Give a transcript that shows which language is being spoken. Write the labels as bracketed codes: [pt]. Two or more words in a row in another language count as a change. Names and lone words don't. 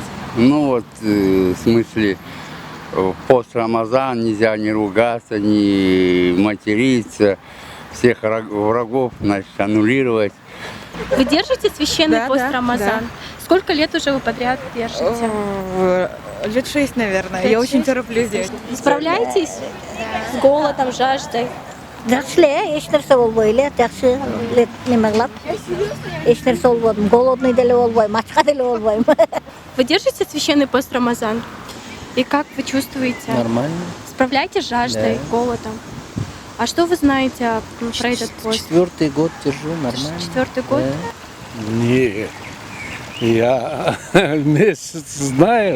[ru] Ну вот, в смысле, в пост Рамазан нельзя не ругаться, не материться, всех врагов, значит, аннулировать. Вы держите священный Да, пост да, Рамазан? Сколько лет уже вы подряд держите? Лет 6, наверное. Лет Я очень 6? тороплюсь делать. Справляетесь с голодом, жаждой? [ky] Жақсы эле, эч нерсе болбой эле, жакшы эле неме кылат. Эч нерсе болбодум, голодный деле болбойм, ачка деле болбойм. [ru] Вы держите священный пост Рамазан? И как вы чувствуете? Нормально. Справляетесь с жаждой, голодом? А что вы знаете про этот пост? 4-й год держу, нормально. 4-й год? Да. Нет, я месяц знаю,